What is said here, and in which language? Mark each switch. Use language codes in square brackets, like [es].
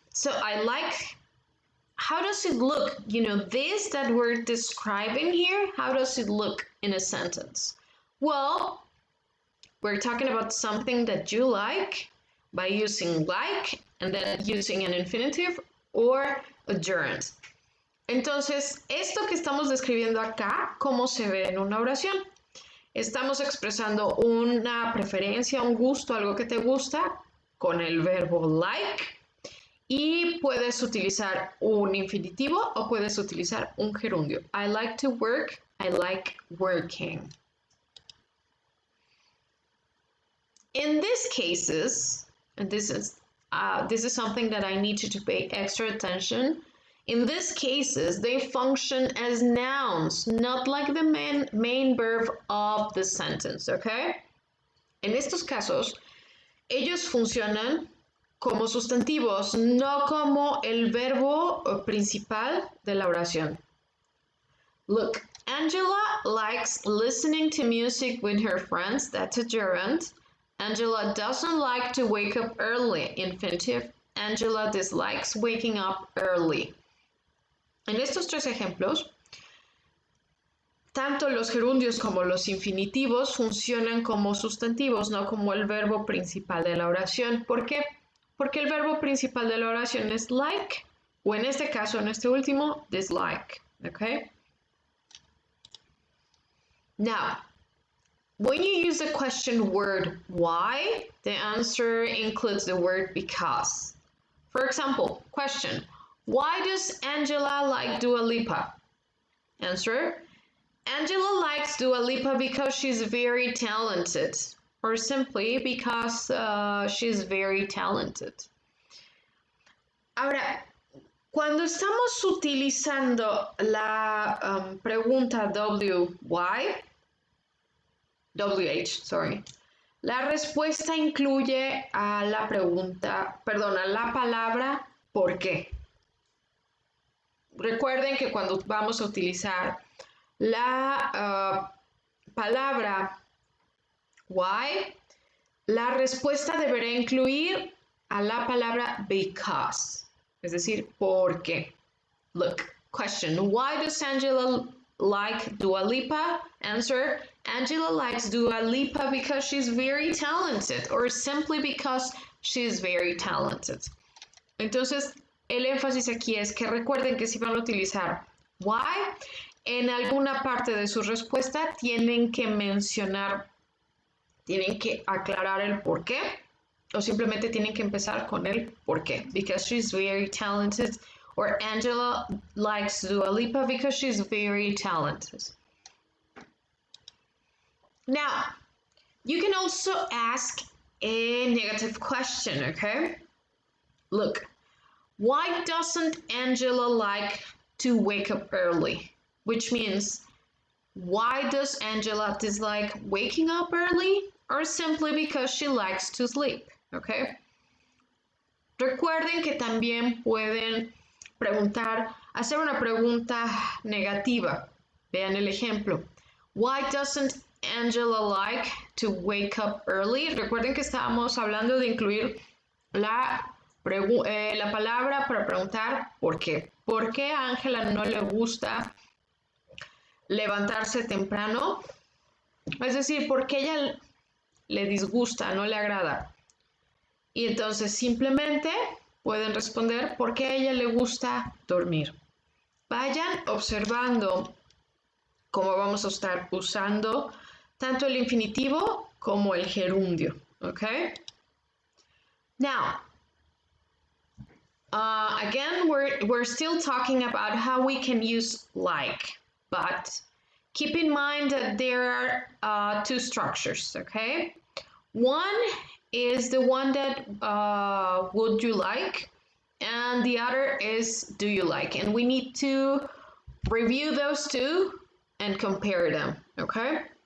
[en] So, I like, how does it look? You know, this that we're describing here, how does it look in a sentence? Well, we're talking about something that you like by using like and then using an infinitive or a gerund. [es] Entonces, esto que estamos describiendo acá, ¿cómo se ve en una oración? Estamos expresando una preferencia, un gusto, algo que te gusta con el verbo like y puedes utilizar un infinitivo o puedes utilizar un gerundio. [en] I like to work, I like working. In these cases, and this is something that I need you to pay extra attention. In these cases, they function as nouns, not like the main verb of the sentence, okay? [es] En estos casos, ellos funcionan como sustantivos, no como el verbo principal de la oración. [en] Look, Angela likes listening to music with her friends, that's a gerund. Angela doesn't like to wake up early, infinitive. Angela dislikes waking up early. [es] En estos tres ejemplos, tanto los gerundios como los infinitivos funcionan como sustantivos, no como el verbo principal de la oración. ¿Por qué? Porque el verbo principal de la oración es like, o en este caso, en este último, dislike. [en] Okay? Now, when you use the question word why, the answer includes the word because. For example, question, why does Angela like Dua Lipa? Answer, Angela likes Dua Lipa because she's very talented, or simply because she's very talented. [es] Ahora, cuando estamos utilizando la pregunta WH, la respuesta incluye a la pregunta, perdón, a la palabra ¿por qué? Recuerden que cuando vamos a utilizar la palabra why, la respuesta deberá incluir a la palabra because, es decir, ¿por qué? [en] Look, question, why does Angela like Dua Lipa? Answer, Angela likes Dua Lipa because she's very talented, or simply because she's very talented. [es] Entonces, el énfasis aquí es que recuerden que si van a utilizar why, en alguna parte de su respuesta tienen que mencionar, tienen que aclarar el por qué, o simplemente tienen que empezar con el por qué. [en] Because she's very talented, or Angela likes Dua Lipa because she's very talented. Now, you can also ask a negative question, okay? Look, why doesn't Angela like to wake up early? Which means, why does Angela dislike waking up early? Or simply because she likes to sleep, okay? [es] Recuerden que también pueden preguntar, hacer una pregunta negativa. Vean el ejemplo. [en] Why doesn't Angela like to wake up early? [es] Recuerden que estábamos hablando de incluir la palabra para preguntar por qué. ¿Por qué a Ángela no le gusta levantarse temprano? Es decir, ¿por qué ella le disgusta, no le agrada? Y entonces simplemente pueden responder por qué a ella le gusta dormir. Vayan observando cómo vamos a estar usando tanto el infinitivo como el gerundio. [en] okay? Now, again, we're still talking about how we can use like, but keep in mind that there are two structures, okay? One is the one that would you like, and the other is do you like, and we need to review those two and compare them, okay?